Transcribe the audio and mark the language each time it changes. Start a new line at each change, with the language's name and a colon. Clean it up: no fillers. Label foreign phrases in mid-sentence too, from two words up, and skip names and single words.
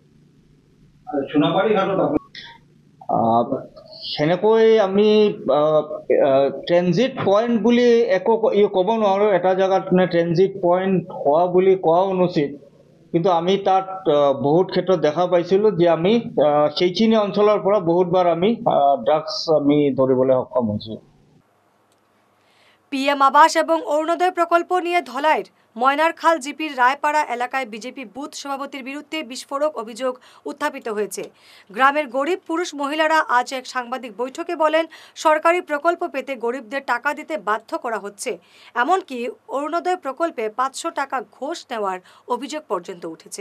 Assamese: সেনেকৈ আমি
English: transit point
Assamese: বুলি একো ক'ব নোৱাৰোঁ। এটা জেগাত
English: transit point
Assamese: হোৱা বুলি কোৱাও অনুচিত। কিন্তু আমি তাত বহুত ক্ষেত্ৰত দেখা পাইছিলোঁ যে আমি সেইখিনি অঞ্চলৰ পৰা বহুতবাৰ আমি ড্ৰাগছ আমি ধৰিবলৈ সক্ষম হৈছোঁ।
Bangla: পিএম আবাস এবং অরুণোদয় প্রকল্প নিয়ে ধলাইয়ের ময়নারখাল জিপির রায়পাড়া এলাকায় বিজেপি বুথ সভাপতির বিরুদ্ধে বিস্ফোরক অভিযোগ উত্থাপিত হয়েছে। গ্রামের গরিব পুরুষ মহিলারা আজ এক সাংবাদিক বৈঠকে বলেন, সরকারি প্রকল্প পেতে গরিবদের টাকা দিতে বাধ্য করা হচ্ছে, এমনকি অরুণোদয় প্রকল্পে 500 টাকা ঘোষ নেওয়ার অভিযোগ পর্যন্ত উঠেছে।